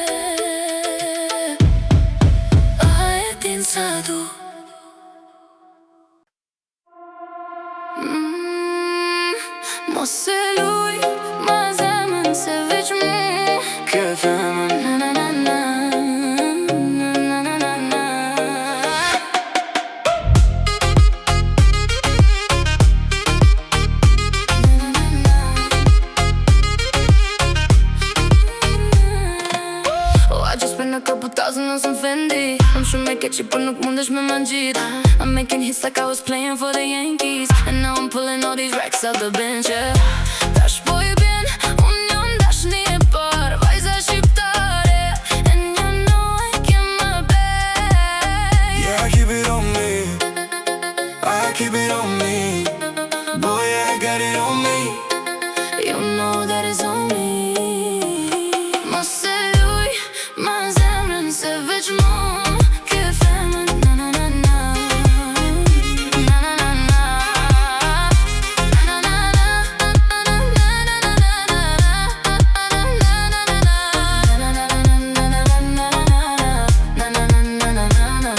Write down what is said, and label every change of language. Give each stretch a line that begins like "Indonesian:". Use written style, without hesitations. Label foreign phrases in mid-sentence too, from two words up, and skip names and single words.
Albanian: A e din sa du. Mos e luj, ma zemën se veç mu ke femën. Na na na na, na na na na.
English: Oh, I just spent a couple thousand on some Fendi. I'm sure
Albanian: me keqi, por nuk mundesh me ma ngjit.
English: I'm making hits like I was playing for the Yankees. And now I'm pulling all these racks out the bench, yeah.
Albanian: Tash po i bien, unë jam dashni e par, vajza shqiptare.
English: And you know I get my bag. yeah, I keep it on me, I keep it on me. Boy, I got it on me. You know that it's on me.
Albanian: Mos e luj, ma zemrën se veç mu ke femën. Na na na na, na na na na. Na na na na, na na na na.